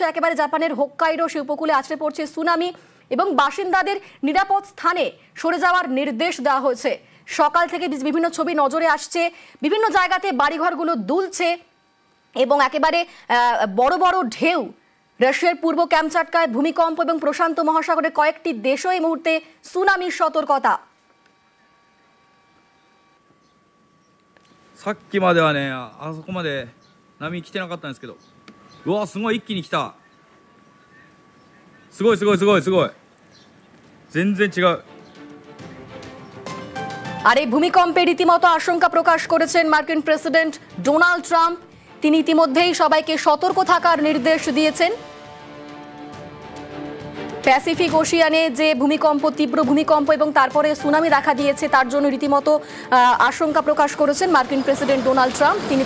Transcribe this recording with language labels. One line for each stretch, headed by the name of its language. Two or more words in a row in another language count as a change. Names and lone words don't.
Bangla: একেবারে জাপানের হোক্কাইডো সে উপকূলে আছড়ে পড়ছে সুনামি এবং বাসিন্দাদের নিরাপদ স্থানে সরে যাওয়ার নির্দেশ দেওয়া হয়েছে। সকাল থেকে বিভিন্ন ছবি নজরে আসছে, বিভিন্ন জায়গাতে বাড়িঘরগুলো দুলছে এবং একেবারে বড় বড় ঢেউ। রাশিয়ার পূর্ব ক্যামচাটকায় ভূমিকম্প এবং প্রশান্ত মহাসাগরের কয়েকটি দেশও এই মুহূর্তে সুনামির সতর্কতা।
Japanese: さっきまではね、あそこまで波来てなかったんですけど、うわ、すごい一気に来た。すごいすごいすごいすごい。全然違う。
Bangla: আর এই ভূমিকম্পে রীতিমতো আশঙ্কা প্রকাশ করেছেন মার্কিন প্রেসিডেন্ট ডোনাল্ড ট্রাম্প। তিনি ইতিমধ্যেই সবাইকে সতর্ক থাকার নির্দেশ দিয়েছেন। প্যাসিফিক ওশিয়ানে যে ভূমিকম্প, তীব্র ভূমিকম্প এবং তারপরে সুনামি দেখা দিয়েছে, তার জন্য রীতিমতো আশঙ্কা প্রকাশ করেছেন মার্কিন প্রেসিডেন্ট ডোনাল্ড ট্রাম্প।